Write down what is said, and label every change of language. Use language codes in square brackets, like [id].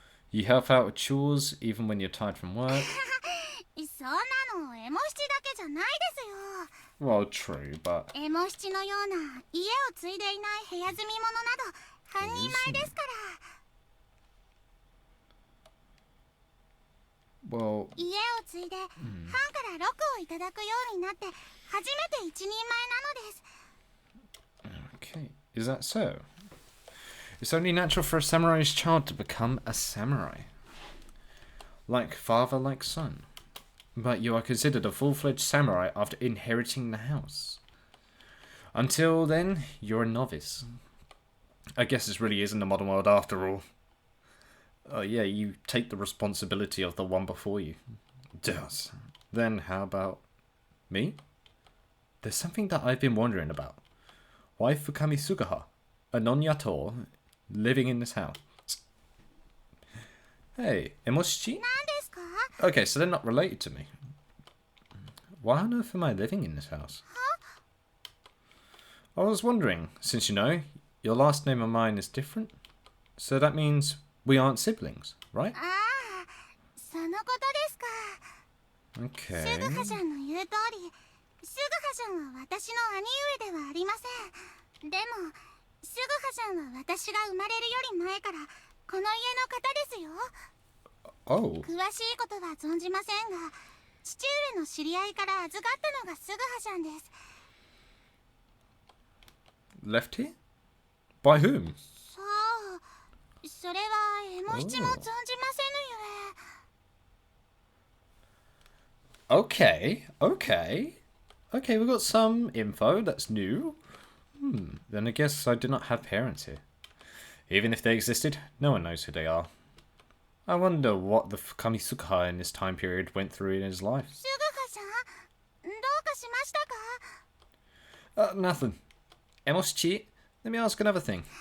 [en] You help out with chores even when you're tired from work. [ja] そんなのエモ七だけじゃないですよ。 [en] Well, true, but... [ja] エモ七のような家を継いでいない部屋住み者など半人前ですから。 [en] Well... [ja] 家を継いで藩から禄をいただくようになって初めて一人前なのです。 [en] Okay, is that so? It's only natural for a samurai's child to become a samurai. Like father, like son. But you are considered a full-fledged samurai after inheriting the house. Until then, you're a novice. I guess this really isn't the modern world after all. Oh yeah, you take the responsibility of the one before you. Does. Then how about me? There's something that I've been wondering about. Why Fukami Sugaha, a non-yato, living in this house? Hey, Emoshichi? [ja] 何ですか？ [en] Okay, so they're not related to me. Why on earth am I living in this house? I was wondering, since you know, your last name and mine is different. So that means we aren't siblings, right? [ja] ああ、そのことですか。 [en] Okay. [ja] シュグハシャンの言う通り、シュグハシャンは私の兄上ではありません。でも、シュグハシャンは私が生まれるより前からこの家の方ですよ。 [en] Oh. [ja] 詳しいことは存じませんが、父上の知り合いから預かったのがシュグハシャンです。 [en] Left here? By whom? [ja] そう、それはエモ七も存じませぬゆえ。 [en] Okay, okay. Okay, we've got some info that's new. Then I guess I do not have parents here. Even if they existed, no one knows who they are. I wonder what the Fukami Sugaha in this time period went through in his life. [ja] シュグハシャン、どうかしましたか？ [en] Nothing. Emoshichi, let me ask another thing.